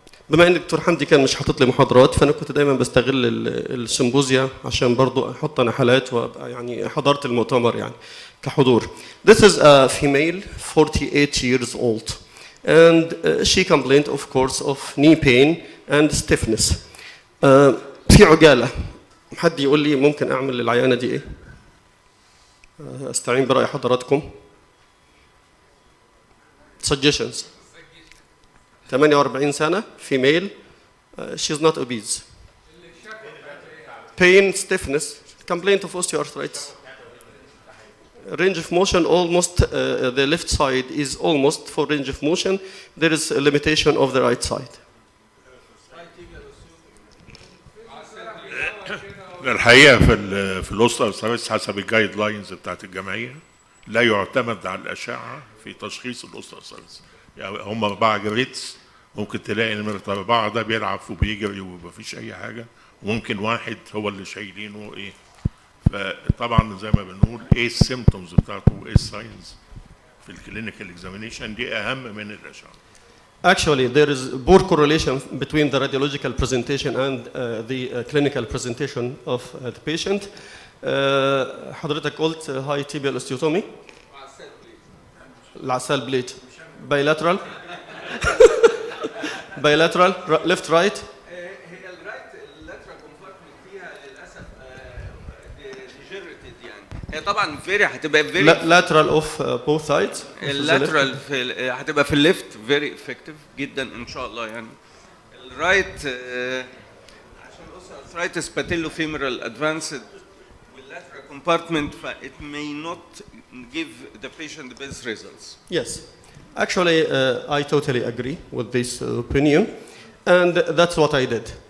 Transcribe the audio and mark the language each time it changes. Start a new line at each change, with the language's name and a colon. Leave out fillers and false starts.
Arabic: بما ان الدكتور حمدي كان مش حاطط لي محاضرات، فانا كنت دايما بستغل السيمبوزيا عشان برضو احط انا حالات، وابقى يعني حضرت المؤتمر يعني كحضور.
English: This is a female 48 years old and she complained of course of knee pain and stiffness.
Arabic: في عجالة. حد يقول لي ممكن اعمل للعيانة دي ايه؟ استعين برأي حضراتكم.
English: Suggestions. 48 سنة female, she's not obese. Pain, stiffness, complaint of osteoarthritis. Range of motion almost, the left side is almost for range of motion. There is a limitation of the right side.
Arabic: الحقيقة في الأوستيوارثرايتس حسب الجايد لاينز بتاعت الجمعية لا يعتمد على الأشعة في تشخيص الأوستيوارثرايتس. يعني هم 4 جريدز، ممكن تلاقي نمرة 4 ده بيلعب وبيجري ومفيش أي حاجة، وممكن 1 هو اللي شايلينه إيه. فطبعا زي ما بنقول إيه السيمتومز بتاعته وإيه الساينز في الكلينيكال اكزامينيشن دي أهم من الأشعة.
English: Actually, there is poor correlation between the radiological presentation and the clinical presentation of the patient.
Arabic: حضرتك قلت
English: high tibial osteotomy.
Arabic: العسال بليت.
English: Bilateral. bilateral left right.
Arabic: هي الرايت اللاترال كومبارتمنت فيها للاسف ديجنريتد يعني. هي طبعا هتبقى
English: lateral of both sides.
Arabic: اللاترال هتبقى في الليفت فيري افكتيف جدا ان شاء الله يعني.
English: الرايت عشان الاوستيوارثرايتس باتيلو فيمورال ادفانسد واللاترال كومبارتمنت فit may not give the patient the best results. Yes. Actually, I totally agree with this opinion, and that's what I did.